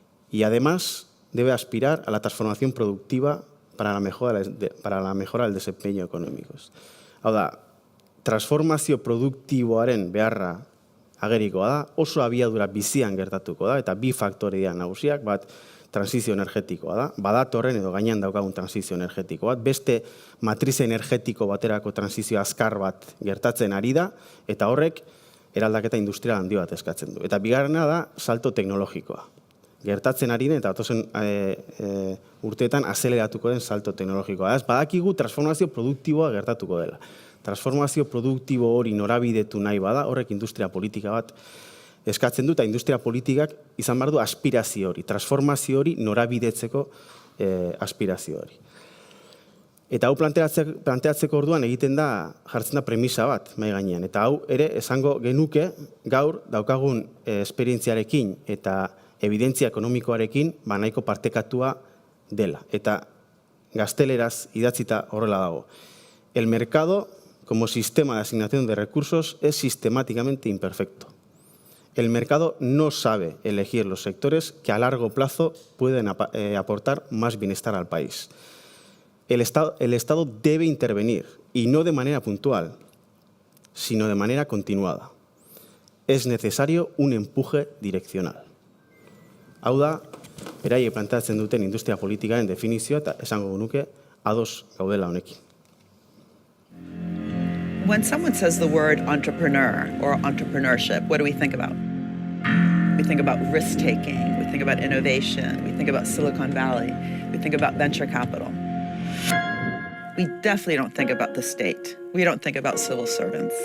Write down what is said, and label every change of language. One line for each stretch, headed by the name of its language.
Spanish: Y además debe aspirar a la transformación productiva para la mejora del desempeño económico.
Basque: Hau da, transformazio produktiboaren beharra agerikoa da, oso abiadura bizian gertatuko da, eta bi faktore dira nagusiak, bat transizio energetikoa da, badatorren edo gainean daukagun transizio energetiko bat, beste matrize energetiko baterako transizio azkar bat gertatzen ari da, eta horrek eraldaketa industrial handi bat eskatzen du. Eta bigarrena da salto teknologikoa. Gertatzen ari den eta datozen urteetan azeleratuko den salto teknologikoa. Ez badakigu transformazio produktiboa gertatuko dela. Transformazio produktibo hori norabidetu nahi bada, horrek industria politika bat eskatzen du, eta industria politikak izan behar du aspirazio hori, transformazio hori norabidetzeko aspirazio hori. Eta hau planteatzeko orduan egiten da, jartzen da premisa bat, mai gainean. Eta hau ere esango genuke gaur daukagun esperientziarekin eta evidentzia ekonomikoarekin nahiko partekatua dela. Eta gazteleraz idatzita horrela dago.
Spanish: El mercado, como sistema de asignación de recursos, es sistemáticamente imperfecto. El mercado no sabe elegir los sectores que a largo plazo pueden aportar más bienestar al país. El Estado debe intervenir, y no de manera puntual, sino de manera continuada. Es necesario un empuje direccional.
Basque: Hau da, beraiek planteatzen duten industria politikaren definizioa eta esango genuke ados gaudela honekin.
English: When someone says the word entrepreneur or entrepreneurship, what do we think about? We think about risk-taking, we think about innovation, we think about Silicon Valley, we think about venture capital. We definitely don't think about the state. We don't think about civil servants.